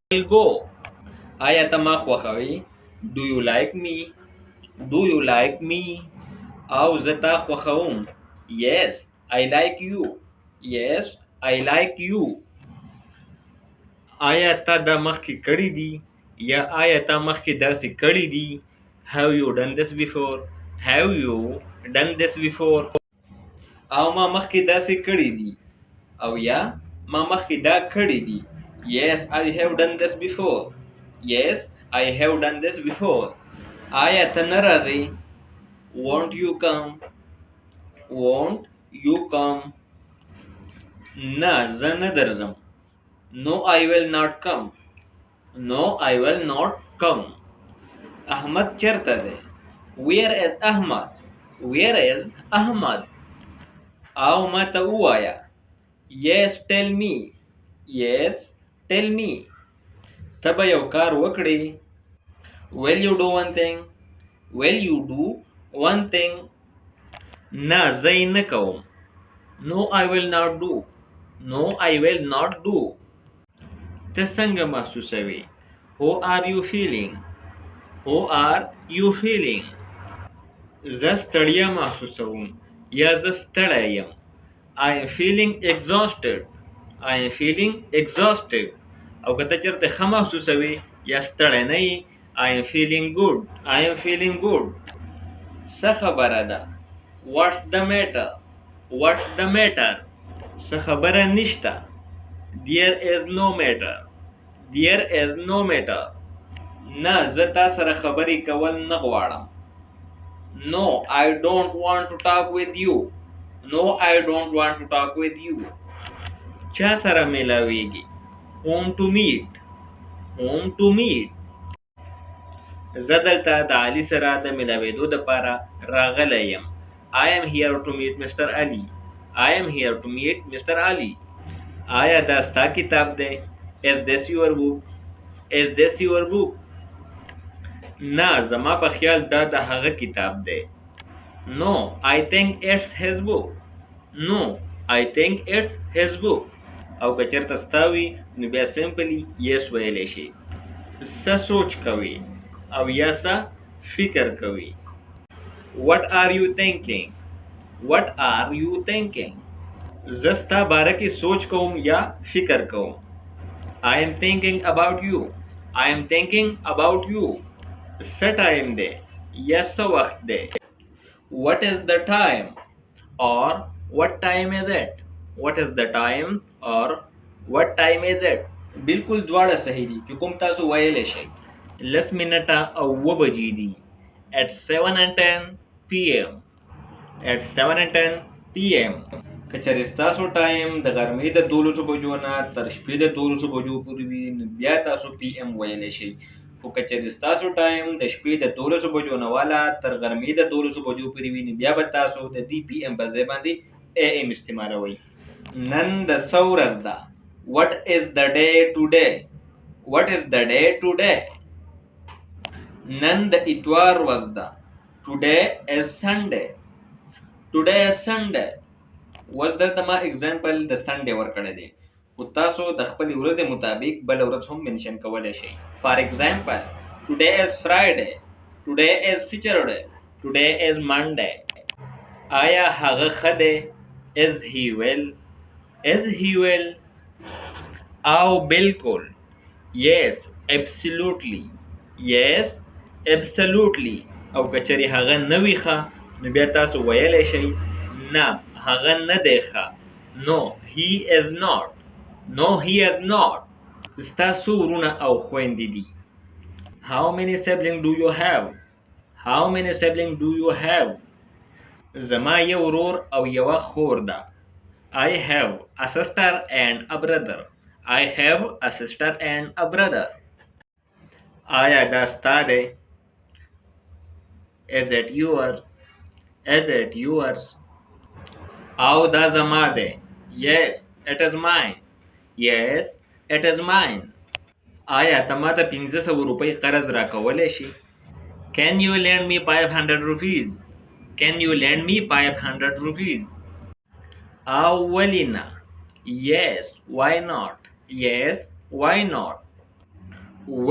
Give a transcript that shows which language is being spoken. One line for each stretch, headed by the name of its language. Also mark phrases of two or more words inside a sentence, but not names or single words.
English: will go.
Pashto: آیا ته ما خوښوې؟
English: Do you like me? Do you like me?
Pashto: او زه تا خوښوم.
English: Yes, I like you. Yes, I like you.
Pashto: آیا تا دا مخکې کړي دي یا آیا تا مخکې داسې کړي دي؟
English: Have you done this before? Have you done this before?
Pashto: او ما مخکې داسې کړي دي او یا ما مخکې دا کړي دي.
English: Yes, I have done this before. Yes, I have done this before.
Pashto: آیا ته نه راځې؟
English: Won't you come? Won't you come?
Pashto: نه زه نه درځم.
English: No, I will not come. No, I will not come.
Pashto: احمد چرته دی؟
English: Where is Ahmad? Where is Ahmad?
Pashto: او ما ته ووایه.
English: Yes, tell me. Yes, tell me.
Pashto: ته به یو کار وکړې.
English: Will you do one thing? Will you do one thing?
Pashto: نه زه یې نه کوم.
English: No, I will not do. No, I will not do.
Pashto: ته څنګه محسوسوې؟
English: How are you feeling? How are you feeling?
Pashto: زه ستړیا محسوسوم یا زه ستړی یم.
English: I am feeling exhausted. I am feeling exhausted.
Pashto: او که ته چېرته ښه محسوسوې یا ستړی نه یې
English: I am feeling good. I am feeling good.
Pashto: څه خبره ده؟
English: What's the matter? What's the matter?
Pashto: څه خبره نشته.
English: There is no matter. There is no matter.
Pashto: نه زه تا سره خبرې کول نه غواړم.
English: No, I don't want to talk with you. No, I don't want to talk with you.
Pashto: چا سره میلاویږي؟
English: Whom to meet. Whom to meet.
Pashto: زه دلته د علي سره د میلاوېدو دپاره راغلی یم.
English: I am here to meet Mr. Ali. I am here to meet Mr. Ali.
Pashto: آیا دا ستا کتاب دی؟
English: Is this your book? Is this your book?
Pashto: نه زما په خیال دا د هغه کتاب دی.
English: No, I think it's his book. No, I think it's his book.
Pashto: او که چېرته ستا وي نو بیا
English: simply yes
Pashto: ویلی شي. څه سوچ کوي او یا څه فکر کوي.
English: What are you thinking? What are you thinking?
Pashto: زه ستا باره کې سوچ کوم یا فکر کوم.
English: I am thinking about you. I am thinking about you.
Pashto: څه ټایم دی یا څه وخت دی.
English: What is the time? Or what time is it? What is the time? Or what time is it?
Pashto: بالکل دواړه صحیح دي چې کوم تاسو ویلی شئ. 10 منټه او 2 بجې دي.
English: At 7:10 PM. At 7:10 PM.
Pashto: که چېرې ستاسو ټایم د غرمې د 12 بجو نه تر شپې د 12 بجو پورې وي نو بیا تاسو PM ویلی شئ. خو که چېرې ستاسو ټایم د شپې د 12 بجو نه والا تر غرمې د 12 بجو پورې وي نو بیا به تاسو د دې PM په ځای باندې AM استعمالوئ. نن د څه ورځ ده؟
English: What is the day today? What is the day today?
Pashto: نن د اتوار ورځ ده.
English: Today is Sunday. Today is Sunday.
Pashto: اوس دلته ما اگزامپل د سنډې ورکړی دی خو تاسو د خپلې ورځې مطابق بله ورځ هم منشن کولی شئ.
English: for example Today is Friday. Today is Saturday. Today is Monday.
Pashto: آیا هغه ښه دی؟
English: Is he well? Is he well?
Pashto: او بالکل
English: Yes, absolutely. Yes, absolutely.
Pashto: او که چېرې هغه نه وي ښه نو بیا تاسو ویلی شئ نه هغه نه دی ښه.
English: No, he is not. No, he is not.
Pashto: ستا څو ورونه او خویندې دي؟
English: How many siblings do you have? How many siblings do you have?
Pashto: زما یو ورور او یوه خور ده.
English: I have a sister and a brother. I have a sister and a brother.
Pashto: آیا دا ستا دی؟
English: Is it yours? Is it yours?
Pashto: او دا زما دی.
English: Yes, it is mine. Yes, it is mine.
Pashto: آیا ته ماته 500 روپۍ قرض راکولی شي؟
English: Can you lend me 500 rupees? Can you lend me 500 rupees?
Pashto: او ولې نه؟
English: Yes, why not? Yes, why not? و